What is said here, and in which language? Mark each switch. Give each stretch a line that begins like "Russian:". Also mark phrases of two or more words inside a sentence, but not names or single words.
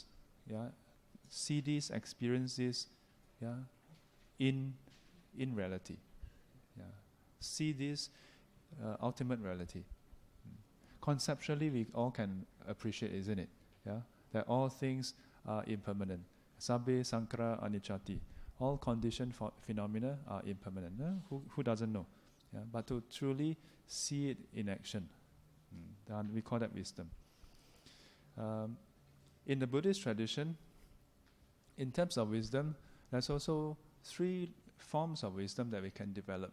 English: Yeah, see this, experience this. Yeah, in reality. Yeah, see this ultimate reality. Conceptually, we all can appreciate, isn't it? Yeah, that all things are impermanent.
Pali: Sabbe sankhara anicchati.
English: All conditioned phenomena are impermanent. Who doesn't know? Yeah, but to truly see it in action, then we call that wisdom. In the Buddhist tradition, in terms of wisdom, there's also 3 forms of wisdom that we can develop.